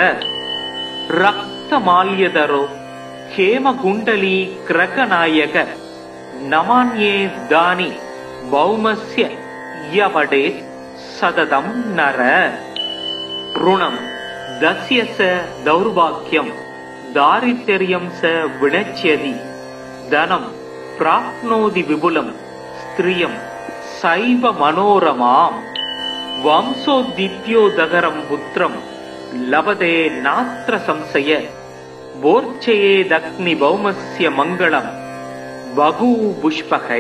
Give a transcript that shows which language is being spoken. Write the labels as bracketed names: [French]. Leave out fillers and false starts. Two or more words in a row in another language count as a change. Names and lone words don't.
[Sanskrit] रक्तमाल्यधरो हेमकुण्डली क्रकनायक नमान्ये दानि भौमस्य यवडेत् सततं नर. ऋणं दस्य स दौर्भाग्यं தாரித்ர்யம் ச வினச்யதி தனம் பிராப்னோதி விபுலம் ஸ்திரியம் சைவ மனோரமாம் வம்சோதித்யோதகரம் புத்திரம் லபதே நாத்ர சம்சய போர்ச்சயேதக்னி பௌமஸ்ய மங்களம் வகு புஷ்பகை.